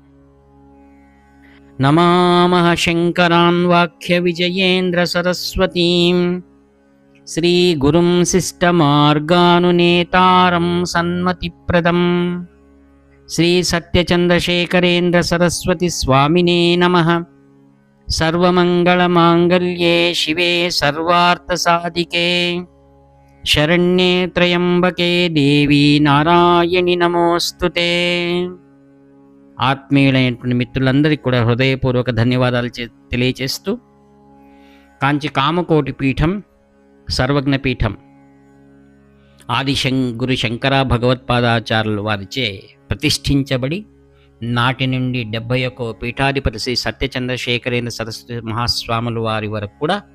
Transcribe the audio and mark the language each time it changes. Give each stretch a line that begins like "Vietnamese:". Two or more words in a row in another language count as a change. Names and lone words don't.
Sanskrit: नमामः शङ्करान् वाक्यविजयेन्द्रसरस्वतीं श्रीगुरुं शिष्टमार्गानुनेतारं सन्मतिप्रदं श्रीसत्यचन्द्रशेखरेन्द्रसरस्वतीस्वामिने नमः। सर्वमङ्गलमाङ्गल्ये शिवे सर्वार्थसाधिके शरण्ये त्र्यम्बके देवी नारायणि नमोस्तुते।
Telugu: ఆత్మీయులైనటువంటి మిత్రులందరికీ కూడా హృదయపూర్వక ధన్యవాదాలు తెలియచేస్తూ కాంచి కామకోటి పీఠం సర్వజ్ఞ పీఠం ఆది గురు శంకర భగవత్పాదాచార్యుల వారిచే ప్రతిష్ఠించబడి నాటి నుండి 71వ పీఠాధిపతి శ్రీ సత్యచంద్రశేఖరేంద్ర సరస్వతి మహాస్వాముల వారి వరకు కూడా